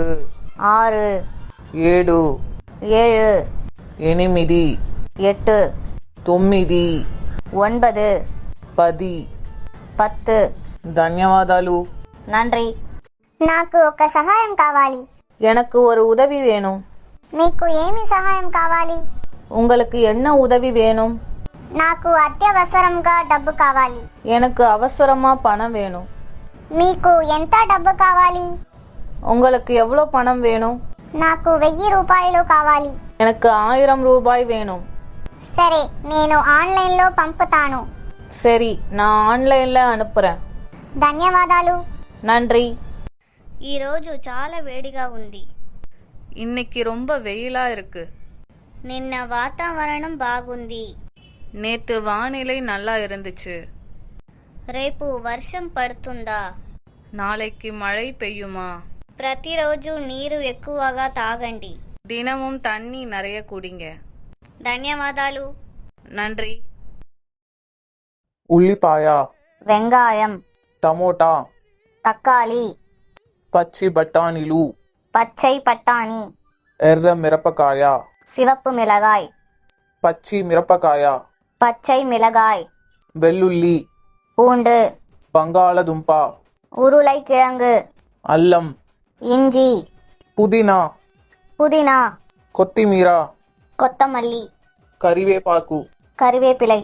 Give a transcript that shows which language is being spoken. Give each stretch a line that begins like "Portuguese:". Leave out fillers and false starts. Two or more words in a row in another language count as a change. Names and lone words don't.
Telugu: 6, 7, 7, 8, 8, 9, 9, 10. 10. ధన్యవాదాలు.
Tamil: நன்றி.
Telugu: నాకు ఒక సహాయం కావాలి.
Tamil: எனக்கு ஒரு உதவி வேணும்.
Telugu: మీకు ఏమి సహాయం కావాలి?
Tamil: உங்களுக்கு என்ன உதவி வேணும்?
Telugu: నాకు అత్యవసరంగా డబ్బు కావాలి.
Tamil: எனக்கு அவசரமா பணம் வேணும்.
Telugu: మీకు ఎంత డబ్బు కావాలి?
Tamil: உங்களுக்கு எவ்வளோ பணம் வேணும்?
Telugu: నాకు 1000 రూపాయలు కావాలి.
Tamil: எனக்கு 1000 ரூபாய் வேணும்.
Telugu: సరే, నేను ఆన్లైన్లో పంపుతాను.
Tamil: சரி, நான் ఆన్లైన్లో అனுப்புறேன்.
Telugu: ధన్యవాదాలు.
Tamil: நன்றி.
Telugu: ఈరోజు చాలా వేడిగా ఉంది.
Tamil: இன்னைக்கு ரொம்ப வெயிலா இருக்கு.
Telugu: నిన్న వాతావరణం బాగుంది.
Tamil: நேத்து வானிலை நல்லா இருந்துச்சு.
Telugu: రేపు వర్షం పడుతుందా?
Tamil: நாளைக்கு மழை பெய்யுமா?
Telugu: ప్రతిరోజు నీరు ఎక్కువగా తాగండి.
Tamil: தினமும் தண்ணி நிறைய குடிங்க.
Telugu: ధన్యవాదాలు.
Tamil: நன்றி.
Telugu: ఉల్లిపాయ,
Tamil: వెంగాయం,
Telugu: టమోటా,
Tamil: తక్కాలి,
Telugu: పచ్చి బఠానీలు,
Tamil: பச்சை பட்டாணி,
Telugu: ఎర్ర మిరపకాయ,
Tamil: சிவப்பு மிளகாய்,
Telugu: పచ్చి మిరపకాయ,
Tamil: பச்சை மிளகாய்,
Telugu: వెల్లుల్లి,
Tamil: பூண்டு,
Telugu: బంగాళదుంప,
Tamil: உருளைக்கிழங்கு,
Telugu: అల్లం,
Tamil: இஞ்சி,
Telugu: పుదీనా,
Tamil: புதினா,
Telugu: కొత్తిమీర,
Tamil: கொத்தமல்லி,
Telugu: కరివేపాకు.
Tamil: கறிவேப்பிலை.